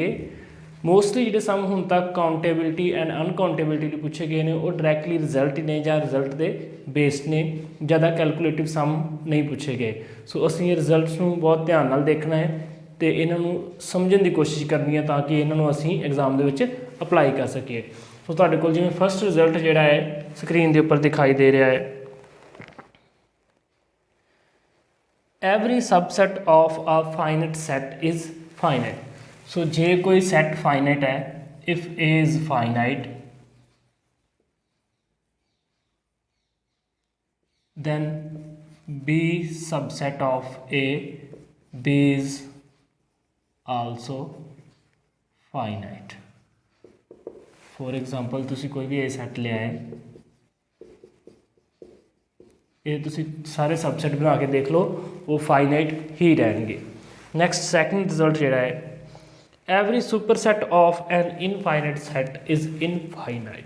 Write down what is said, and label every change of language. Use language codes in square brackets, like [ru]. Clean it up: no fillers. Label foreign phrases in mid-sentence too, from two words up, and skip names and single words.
[pa] ਮੋਸਟਲੀ ਜਿਹੜੇ ਸਮ ਹੁਣ ਤੱਕ [en] countability and uncountability [pa] ਦੇ ਪੁੱਛੇ ਗਏ ਨੇ ਉਹ [en] directly result [pa] ਹੀ ਨੇ ਜਾਂ ਰਿਜ਼ਲਟ ਦੇ ਬੇਸਡ ਨੇ, ਜ਼ਿਆਦਾ [en] calculative sum [pa] ਨਹੀਂ ਪੁੱਛੇ ਗਏ। ਸੋ ਅਸੀਂ ਇਹ ਰਿਜ਼ਲਟਸ ਨੂੰ ਬਹੁਤ ਧਿਆਨ ਨਾਲ ਦੇਖਣਾ ਹੈ ਅਤੇ ਇਹਨਾਂ ਨੂੰ ਸਮਝਣ ਦੀ ਕੋਸ਼ਿਸ਼ ਕਰਨੀ ਹੈ ਤਾਂ ਕਿ ਇਹਨਾਂ ਨੂੰ ਅਸੀਂ ਐਗਜ਼ਾਮ ਦੇ ਵਿੱਚ ਅਪਲਾਈ ਕਰ ਸਕੀਏ। ਸੋ ਤੁਹਾਡੇ ਕੋਲ ਜਿਵੇਂ [en] first result [pa] ਜਿਹੜਾ ਹੈ ਸਕਰੀਨ ਦੇ ਉੱਪਰ ਦਿਖਾਈ ਦੇ ਰਿਹਾ ਹੈ, [en] every subset of a finite set is finite। so [pa] ਜੇ ਕੋਈ [en] set finite है, if A is finite then B subset of A, B is also finite। for example [pa] ਤੁਸੀਂ ਕੋਈ ਵੀ A set ਲਿਆ ਹੈ, ਇਹ ਤੁਸੀਂ ਸਾਰੇ ਸਬਸੈਟ ਬਣਾ ਕੇ ਦੇਖ ਲਓ, ਉਹ ਫਾਈਨਾਈਟ ਹੀ ਰਹਿਣਗੇ। [en] next second result [pa] ਜਿਹੜਾ ਹੈ, [en] every super set of an infinite set is infinite.